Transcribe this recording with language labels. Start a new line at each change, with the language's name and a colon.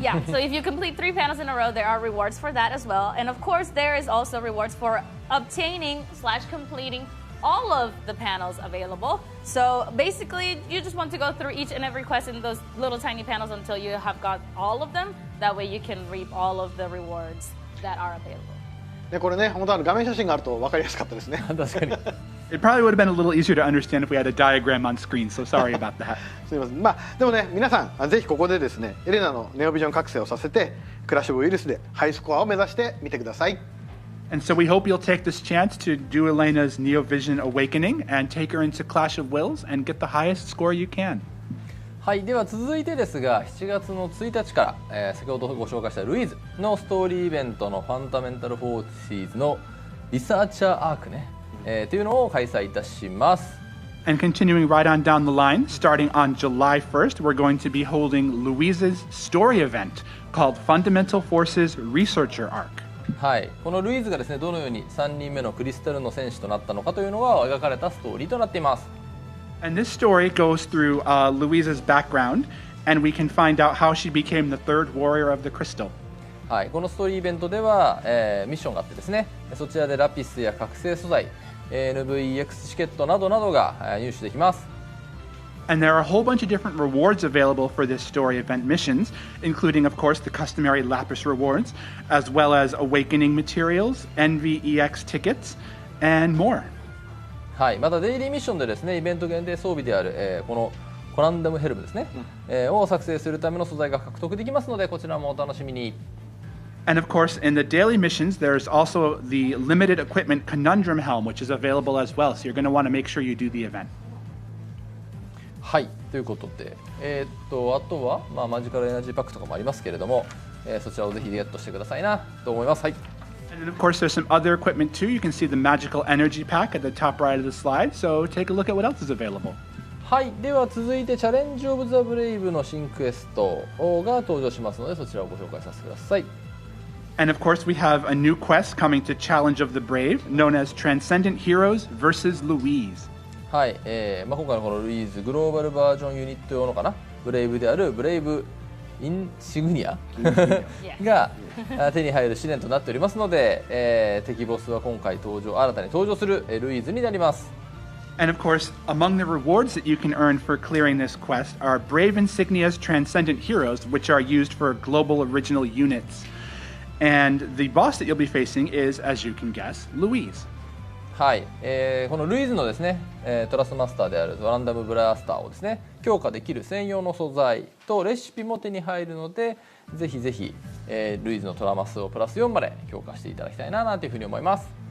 English: So if you complete 3 panels in a row, there are rewards for that as well. And of course, there is also rewards for obtaining/completing all of the panels available. So basically, you just want to go through each and every quest in those little tiny panels until you have got all of them. That way you can reap all of the rewards that are available.
Japanese: ね、これね、本当画面写真があると分かりやすかったですね。確かに
English: It probably would have been a little easier to understand if we had a diagram on screen, so sorry about that.
Japanese: すみません。まあでもね、皆さんぜひここでですね、エレナのネオビジョン覚醒をさせて、クラッシュオブウイルスでハイスコアを目指してみてください。
English: And so we hope you'll take this chance to do Elena's Neo Vision Awakening and take her into Clash of Wills and get the highest score you can.
Japanese: はい、では続いてですが7月の1日から、先ほどご紹介したルイーズのストーリーイベントのファンダメンタルフォーシーズのリサーチャーアークね、というのを開催いたします。
English: And continuing right on down the line, starting on July 1st, we're going to be holding Louise's story event called Fundamental Forces Researcher Arc.
Japanese: はい、このルイーズがですねどのように3人目のクリスタルの戦士となったのかというのが描かれたストーリーとなっています。
English: And this story goes through Louise's background, and we can find out how she became the third warrior of the crystal.
Japanese: はい、このストーリーイベントでは、ミッションがあってですねそちらでラピスや覚醒素材、NVEX チケットなどなどが入手できます。
English: And there are a whole bunch of different rewards available for this story event missions, including, of course, the customary Lapis rewards, as well as awakening materials, NVEX tickets, and more.
Japanese: はい、またデイリーミッションでですねイベント限定装備である、このコランダムヘルムですね、を作成するための素材が獲得できますのでこちらもお楽しみに。
English: And of course, in the daily missions, there's also the limited equipment Conundrum Helm, which is available as well. So you're going to want to make sure you do the event.
Japanese: はいということで、あとは、まあ、マジカルエナジーパックとかもありますけれども、そちらをぜひゲットしてくださいなと思います。はい
English: And then, of course, there's some other equipment too. You can see the magical energy pack at the top right of the slide. So take a look at what else is available.
Japanese: はい、では続いてチャレンジ・オブ・ザ・ブレイブの新クエストが登場しますのでそちらをご紹介させてください。
English: And of course, we have a new quest coming to Challenge of the Brave, known as Transcendent Heroes vs. Louise.
Japanese: はい、まあ、今回のこのルイーズグローバルバージョンユニット用のかなブレイブであるブレイブインシグニアが手に入る試練となっておりますので、敵ボスは今回新たに登場するルイーズになります。
English: And of course, among the rewards that you can earn for clearing this quest are Brave Insignia's Transcendent Heroes, which are used for global original units. And the boss that you'll be facing is, as you can guess, Louise.
Japanese: はい、このルイーズのですね、トラスマスターであるランダムブラスターをですね強化できる専用の素材とレシピも手に入るのでぜひぜひ、ルイーズのトラマスをプラス4まで強化していただきたいなというふうに思います。